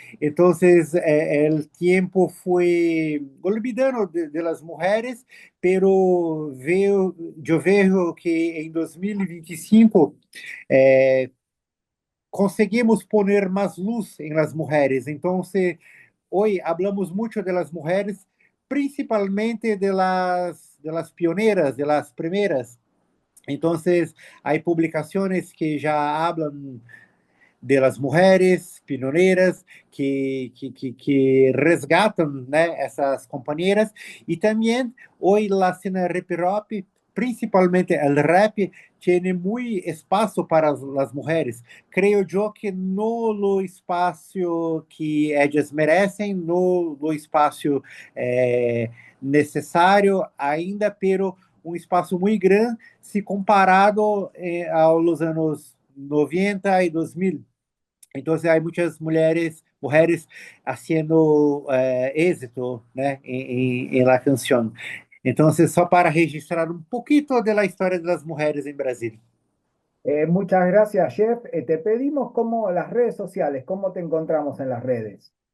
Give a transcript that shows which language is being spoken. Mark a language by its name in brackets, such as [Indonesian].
[Portuguese] Então, o tempo foi [Spanish] olvidando de las [Portuguese] mulheres, [Spanish] pero [Portuguese] eu vejo que em 2025 conseguimos [Spanish] poner [Portuguese] mais luz em las mulheres. [Spanish] Então, hoy hablamos mucho de las mujeres, principalmente de las pioneras, de las primeras. Entonces, hay publicaciones que ya hablan de las mujeres pioneras que resgatan, [Portuguese] né, essas companheiras. E também, hoje, a cena hip-hop, principalmente o rap, tem muito espaço para as mulheres. Creio eu que no espaço que elas merecem, no espaço necessário ainda, [Spanish] pero [Portuguese] um espaço muito grande se comparado aos anos 90 e 2000. Então, há muitas mulheres [Spanish] haciendo éxito, [Portuguese] né, em [Spanish] la canción. [Portuguese] Então, só para registrar um pouquinho da história das mulheres em Brasil. [Spanish] Muchas gracias, Jeff. Te pedimos cómo las redes sociales, cómo te encontramos en las redes.